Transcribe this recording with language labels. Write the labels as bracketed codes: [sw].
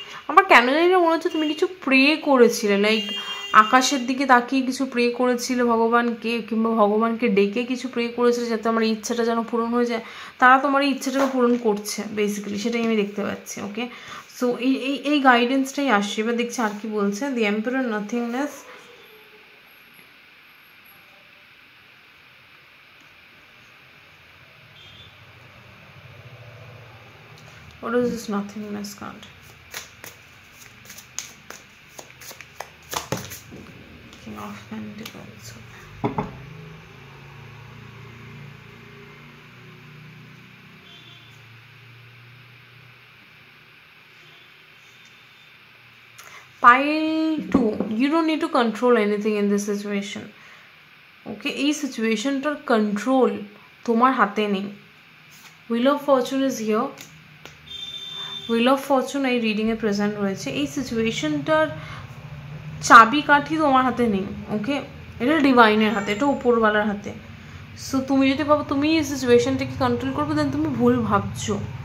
[bn] আমার কেন জানি না মনে হচ্ছে তুমি কিছু প্রে করেছিলে, লাইক আকাশের দিকে তাকিয়ে কিছু প্রে করেছিলে ভগবানকে, কিংবা ভগবানকে ডেকে কিছু প্রে করেছিলে যাতে আমার এই ইচ্ছাটা যেন পূরণ হয়ে যায়। তারা তোমার এই ইচ্ছাটাকে পূরণ করছে বেসিক্যালি, সেটাই আমি দেখতে পাচ্ছি। ওকে, সো এই গাইডেন্সটাই আসছে। এবার দেখছি আর কি বলছে। [en] The emperor, nothingness, what is this nothingness card? King of Pentacles. Pile 2, you don't need to control anything in this situation. [bn] Okay, এই সিচুয়েশনটার কন্ট্রোল তোমার হাতে নেই। [en] wheel of fortune is here, wheel of fortune [bn] এই রিডিংয়ে প্রেজেন্ট রয়েছে। এই সিচুয়েশনটার চাবিকাঠি তোমার হাতে নেই। ওকে, এটা ডিভাইনের হাতে, এটা উপরওয়ালার হাতে। সো তুমি যদি ভাবো তুমি এই সিচুয়েশনটাকে কন্ট্রোল করবে, দেন তুমি ভুল ভাবছো।